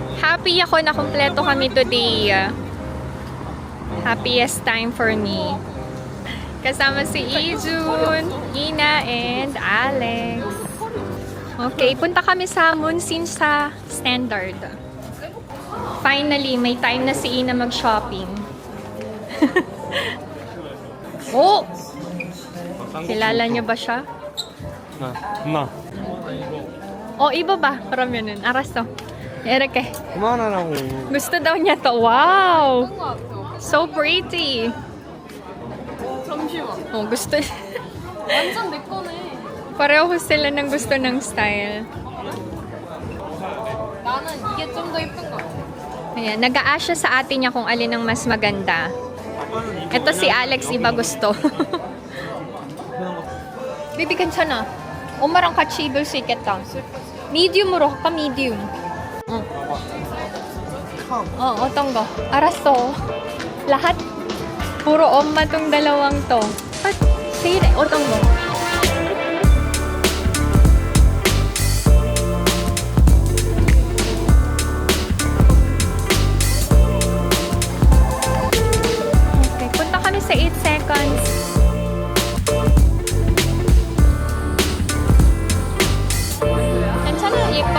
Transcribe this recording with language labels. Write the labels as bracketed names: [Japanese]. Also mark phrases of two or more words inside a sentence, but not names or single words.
[Filipino] Happy ako na kumpleto kami today. [English] Happiest time for me. [Filipino] Kasama si Ijun, Ina, and Alex. Okay, punta kami sa Munsin sa Standard. Finally, may time na si Ina mag-shopping. Oh! Kilala niyo ba siya? [Korean] 엄마. [Filipino] Oh, iba ba? Parang yun. Arasto. Erike. [Korean] 그만하라고. [Filipino] Gusto daw niya to. Wow! [English] So pretty. [Korean] 잠시만. [Filipino] Oh, gusto. [Korean] 완전 내 거네. [Filipino] Pareho sila ng gusto ng style. [Korean] 나는 이게 좀 더 예쁜 것 같아. [Filipino] Ayan, nag-a-ask siya sa ate niya kung alin ang mas maganda. Ito si Alex, iba gusto. Bibi, [Korean] 괜찮아. 엄마랑 같이 입을 수 있겠다. medium으로 할까? medium. 응. 어떤 거? 알았어. [Filipino] lahat? puro 엄마 tong dalawang to. Sige, [Korean] 어떤 거? [Filipino] Okay, punta kami sa 8 seconds. Sana ipa.